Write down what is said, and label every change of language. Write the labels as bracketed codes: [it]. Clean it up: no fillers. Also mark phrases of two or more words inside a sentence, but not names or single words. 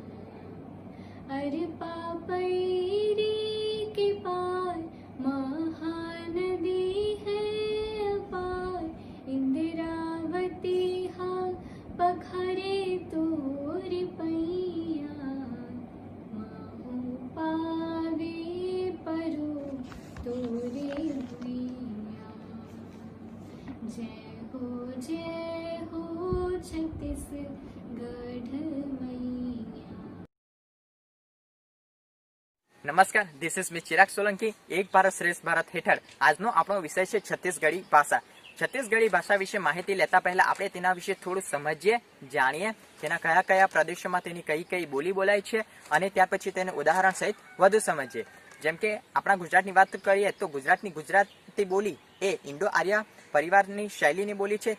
[hne] अरपा पैरी के पार महानदी है अपार, इंद्रावती हा पखारे तोरी पैया, माहू पावे परो तोरे भैया। जय हो छत्तीसगढ़ मैया। [gu] नमस्कार, [en] this is me Chirag Solanki. [gu] एक भारत श्रेष्ठ भारत हेठળ આજનો આપણો વિષય છે છત્તીસગઢી ભાષા। છત્તીસગઢી ભાષા વિશે માહિતી લેતા પહેલા આપણે તેના વિશે થોડું સમજીએ, જાણીએ, તેના કયા કયા પ્રદેશોમાં તેની કઈ કઈ બોલી બોલાય છે અને ત્યાર પછી તેને ઉદાહરણ સહિત વધુ સમજીએ। જેમ કે આપણા ગુજરાતની વાત કરીએ તો ગુજરાતની ગુજરાતી બોલી એ ઇન્ડો આર્ય પરિવારની શૈલીની બોલી છે।